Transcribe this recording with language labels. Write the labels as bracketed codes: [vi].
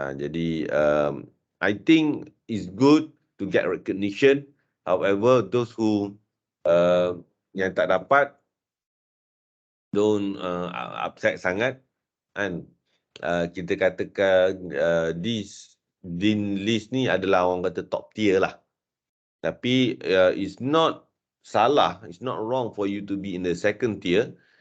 [ms] Jadi [en] I think it's good to get recognition. However, those who [ms] yang tak dapat, [en] don't upset [ms] sangat kan. Kita katakan this Dean List ni adalah orang kata [en] top tier [ms] lah. Tapi [en] it's not [ms] salah, [en] it's not wrong for you to be in the second tier.